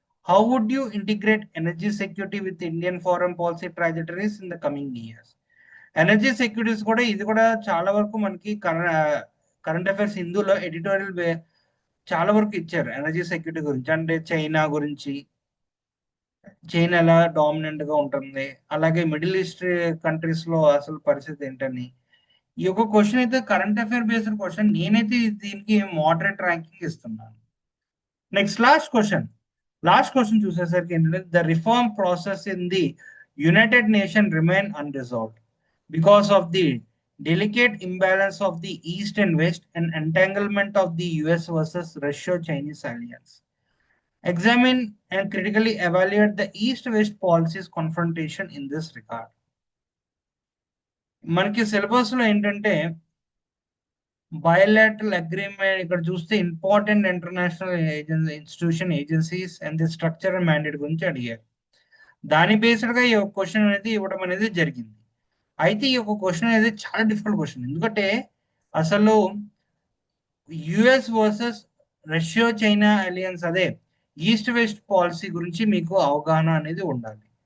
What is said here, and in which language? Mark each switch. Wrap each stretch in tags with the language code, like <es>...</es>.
<en>How would you integrate energy security with Indian foreign policy trajectories in the coming years?</en> <te>Energy security కూడా ఇది కూడా చాలా వరకు మనకి కరెంట్ అఫైర్స్ హిందూలో ఎడిటోరియల్ చాలా వరకు ఇచ్చారు ఎనర్జీ సెక్యూరిటీ గురించి. అంటే చైనా ఎలా డామినెంట్ గా ఉంటుంది, అలాగే మిడిల్ ఈస్ట్ కంట్రీస్ లో అసలు పరిస్థితి ఏంటని. ఈ యొక్క క్వశ్చన్ అయితే కరెంట్ అఫైర్ బేస్డ్ క్వశ్చన్, నేనైతే దీనికి మోడరేట్ ర్యాంకింగ్ ఇస్తున్నాను.</te> <en>next,</en> <te>లాస్ట్ క్వశ్చన్ చూసేసరికి ఏంటంటే</te> <en>The reform process in the united nation remain unresolved because of the delicate imbalance of the East and West and entanglement of the US versus Russia-Chinese alliance. Examine and critically evaluate the East-West policies confrontation in this regard.</en> <te>మనకి syllabus లో ఏంటంటే bilateral agreement ఇక్కడ చూస్తే important international institution agencies and the structure and mandate గురించి అడిగారు. దాని based గా ఈ క్వశ్చన్ అనేది ఇవ్వడం అనేది జరిగింది. అయితే ఈ యొక్క క్వశ్చన్ అనేది చాలా డిఫికల్ట్ క్వశ్చన్, ఎందుకంటే అసలు US versus Russia China alliance అదే ఈస్ట్ వెస్ట్ పాలసీ గురించి మీకు అవగాహన అనేది ఉండాలి.</te>